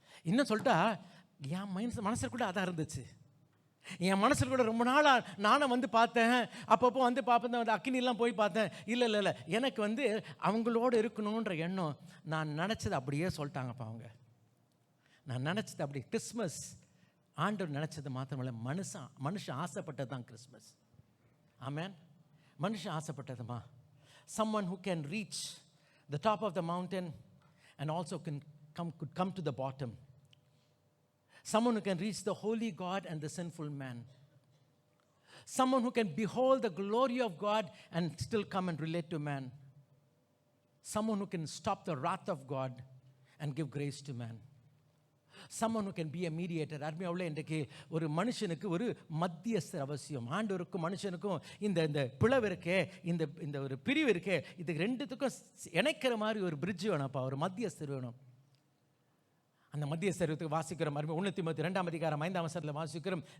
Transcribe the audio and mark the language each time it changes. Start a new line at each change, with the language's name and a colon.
Tamil: இன்னும் சொல்லிட்டா என் மனசில் கூட அதான் இருந்துச்சு. என் மனசில் கூட ரொம்ப நாளாக நானும் வந்து பார்த்தேன், அப்பப்போ வந்து பார்ப்பேன், அந்த அக்கினிலாம் போய் பார்த்தேன். இல்லை எனக்கு வந்து அவங்களோட இருக்கணுன்ற எண்ணம், நான் நினச்சது அப்படியே சொல்லிட்டாங்கப்பா அவங்க. நான் நினச்சது அப்படி. கிறிஸ்மஸ் ஆண்டவர் நினச்சது மாத்திரமில்லை, மனுஷன் ஆசைப்பட்டது தான் கிறிஸ்மஸ். ஆமென். மனுஷன் ஆசைப்பட்டதுமா.
English: someone who can reach the top of the mountain and also could come to the bottom. Someone who can reach the holy God and the sinful man. Someone who can behold the glory of God and still come and relate to man. Someone who can stop the wrath of God and give grace to man. someone who can be a mediator.
Tamil: அருமையாவுள்ள இன்றைக்கு ஒரு மனுஷனுக்கு ஒரு மத்தியஸ்தர் அவசியம். ஆண்டவருக்கும் மனுஷனுக்கும் இந்த பிளவு இருக்கே, இந்த ஒரு பிரிவு இருக்கே, இதுக்கு ரெண்டுத்துக்கும் இணைக்கிற மாதிரி ஒரு பிரிட்ஜ் வேணும்ப்பா, ஒரு மத்தியஸ்தர் வேணும். அந்த மத்தியஸ்தரத்துக்கு வாசிக்கிறோம். 1 தீமோத்தேயு 2ஆம் அதிகாரம் 5ஆம் வசனத்தில் வாசிக்கிறோம்.